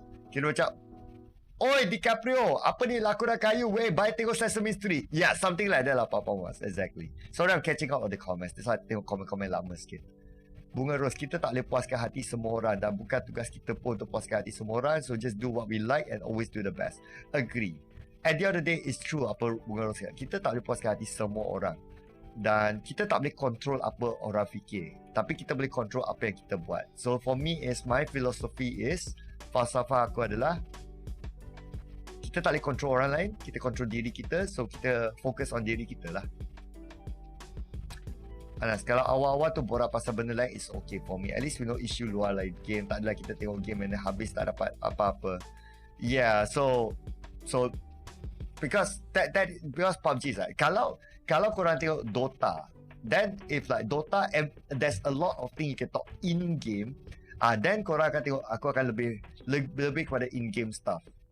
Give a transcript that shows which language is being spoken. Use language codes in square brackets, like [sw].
[ms] Kira macam, oi DiCaprio, apa ni lakonan kayu, weh, bye tengok Sesame Street. [en] Yeah, something like that lah, Papa Mas. Exactly. Sorry, I'm catching up on the comments. [ms] That's why I tengok komen-komen lama sikit. Bunga Ros, kita tak boleh puaskan hati semua orang dan bukan tugas kita pun untuk puaskan hati semua orang. [en] So just do what we like and always do the best. Agree. At the end of the day, it's true [ms] apa Bunga Ros kata. Kita tak boleh puaskan hati semua orang. Dan kita tak boleh control apa orang fikir. Tapi kita boleh control apa yang kita buat. [en] So for me, my philosophy is, [ms] falsafah aku adalah, kita tak boleh control orang lain, kita control diri kita. So kita fokus on diri kita lah. Anas, kalau awal-awal tu borak pasal benda lain, [en] it's okay for me. At least we know [ms] isu luar lain game. Tak adalah kita tengok game and habis tak dapat apa-apa. [en] Yeah, so because PUBG is like, [ms] kalau korang tengok Dota, [en] then if like Dota, there's a lot of things you can talk in game. [ms] Then korang akan tengok, aku akan lebih kepada [en] in game stuff.